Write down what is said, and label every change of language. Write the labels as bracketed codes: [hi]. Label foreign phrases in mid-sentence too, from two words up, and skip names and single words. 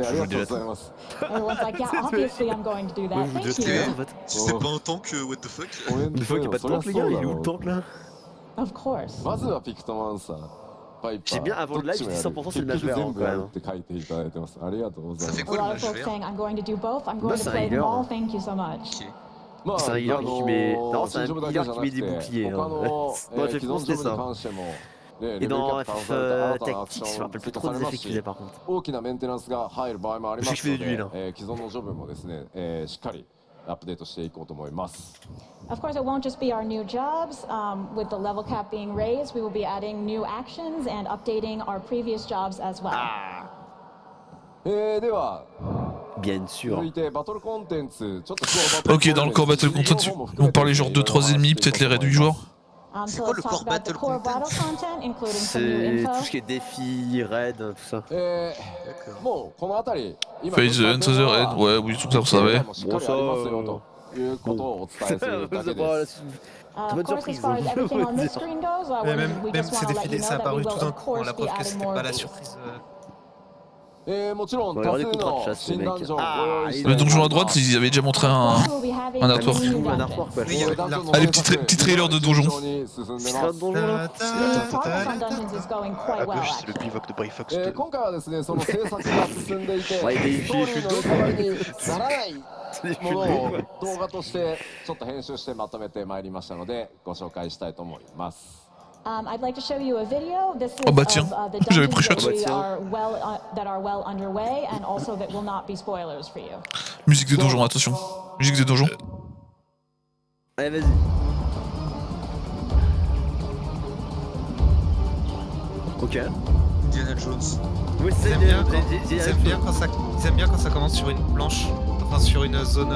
[ja] ありがとう [fr] je l'ai [ja] ございます。 [en] Everyone's like, yeah, obviously I'm going to do that. [fr] Moi, je vous [en] Thank [fr] dis [en] you. [fr] en fait. C'est pas un tank, [en] what the fuck? [fr] Une fois qu'il n'y a pas de tank, les gars, il est où le tank là? [en] Of course. [ja] まずはピクトマンサー。バイパー。 [fr] J'ai bien avant le live, je dis 100% sur le match [ja] 結局 [fr] vert [ja] 全部やる [fr] quand [ja] って書いていただいてます。ありがとうござい [fr] Ça [ja] ます [fr] fait。 [en] A [fr] quoi le [en] lot of [fr] match [en] folks [fr] vert? [en] saying I'm going to do both. I'm going to [fr] c'est un [en] play them [fr] healer. [en] all. Thank you so much. [ja] まあ、 [fr] C'est un healer qui met- Non, c'est un healer qui met des boucliers, [ja] 他 [fr] hein. [ja] の、 [fr] Dans FF14, [ja] 既存ジョブ [fr] c'était [ja] に [fr] ça. [ja] 関しても、ね、レベ [fr] Et [ja] ルキャッ [fr] dans [ja] プ倒された新たなアク [fr] FF [ja] シ [fr] Tactics, [ja] ョ [fr] je me [ja] ン [fr] rappelle [ja] 追 [fr] plus [ja] 加 [fr] trop [ja] さ [fr] des [ja] れます [fr] effets qu'il faisait [ja] し、 [fr] par contre. [ja] 大きなメンテナンスが入る場合もありますの [fr] Je fais du [ja] で [fr] là.、 [ja] 既存のジョブもですね、しっかりアップデートしていこうと思います。 [en] Of course, it won't just be our new jobs. With the level cap being raised, we will be adding new actions and updating our previous jobs as well. [ja] では、 [fr] Bien sûr. [ja] 続いてバトルコンテンツ、ちょっと今日 [fr] Ok, dans le [en] core battle content, [fr] on parlait genre 2-3 ennemis, peut-être les réduits joueurs. [en] So [fr] quoi [en] let's [fr] le [en] talk core about the battle core content? battle content, including some new [fr] C'est [en] info. [fr] tout ce qui est défi, raid, tout ça. [ja] もうこの辺り、今 [en] Phase Enter the Raid, [fr] ouais, oui, tout ça, on savait. [ja] しっかりありますよということをお伝えするだけです。 [en] Of [fr] Bonne [en] course, as [fr] surprise, [en] far as [fr] hein. [en] everything on this screen goes, [fr] Mais [en] we [fr] même [en] just [fr] ces [en] want to let you [fr] défilés, [en] know [fr] ça a [en] that we [fr] apparu [en] will [fr] tout d'un [en] of [fr] coup. [en] course [fr] La [en] be [fr] preuve que [en] adding [fr] c'était [en] more [fr] pas la [en] of these. [fr] surprise. [ja] もちろん [fr] On [ja] 多 [fr] va [ja] 数 [fr] regarder [ja] の [fr] contre chasse, [ja] 新 [fr] les [ja] ダン [fr] mecs. [ja] ジョンをご用意して [fr] Le donjon à droite, ils avaient déjà montré un. [en] We will be having [fr] un artwork. [en] new [fr] Un [en] dungeons. [fr] artwork, quoi. Oui, il y avait [ja] ダンジョンの [fr] Allez, petit trailer de donjon. [ja] 順調に進んでます [fr] Donjon là. [en] The progress on dungeons is going quite well, actually. [fr] bivouac de Brifox 2. [ja] 今回はですね、その制作が進んでいて、 [fr] Ouais, des [ja] ストーリーの内側にならない [fr] C'est [ja] ものを動画としてちょっと編集してまとめてまいりましたので、ご紹介したいと思います。 [en] I'd like to show you a video. This is [fr] Oh bah tiens, [en] of the [fr] j'avais [en] dungeons [fr] pris shot. [en] that are well underway, and also that will not be spoilers for you. [fr] Musique de donjon, attention. Musique de donjon. Allez, vas-y. Ok. Indiana Jones. Oui, Ils aiment bien quand ça commence sur une planche, enfin sur une zone.